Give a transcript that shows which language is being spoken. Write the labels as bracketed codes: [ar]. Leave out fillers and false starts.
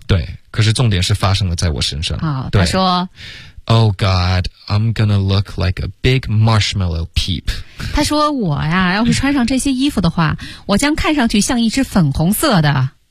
[zh] 对，可是重点是发生了在我身上、哦、对，他说 [en] Oh God, I'm gonna look like a big marshmallow peep. [zh] 他说我呀，要是穿上这些衣服的话，我将看上去像一只粉红色的。